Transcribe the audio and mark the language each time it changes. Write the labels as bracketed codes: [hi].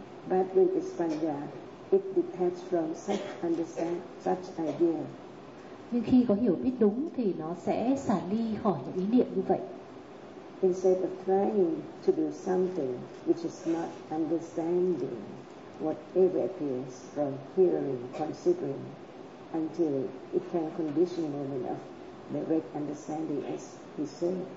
[en] But when it's panya, it detaches from such understand such idea. [vi] Nhưng khi có hiểu biết đúng thì nó sẽ xả ly khỏi những ý niệm như vậy. [en] Instead of trying to do something which is not understanding whatever appears from hearing, considering until it can condition moment of direct understanding as he said.